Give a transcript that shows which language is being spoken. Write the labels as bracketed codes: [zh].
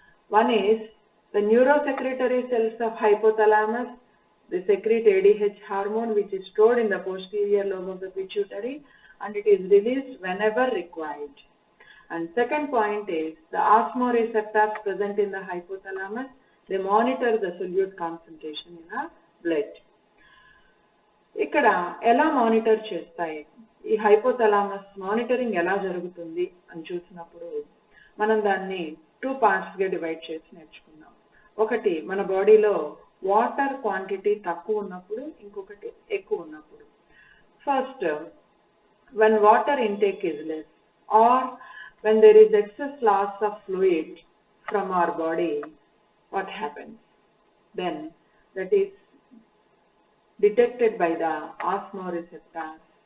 [en] One is the neurosecretory cells of hypothalamus, they secrete ADH hormone which is stored in the posterior lobe of the pituitary and it is released whenever required. And second point is the osmoreceptors present in the hypothalamus, they monitor the solute concentration in a blood. [te] ఇక్కడ ఎలా monitor చేస్తాయి ఈ hypothalamus monitoring ఎలా జరుగుతుంది అని చూసినప్పుడు మనం దాన్ని 2 పార్ట్స్ గా డివైడ్ చేసి నేర్చుకున్నాం. ఒకటి మన బాడీలో వాటర్ క్వాంటిటీ తక్కువ ఉన్నప్పుడు, ఇంకొకటి ఎక్కువ ఉన్నప్పుడు. [en] First, when water intake is less or when there is excess loss of fluid from our body, what happens? Then that is detected by the osmoreceptors.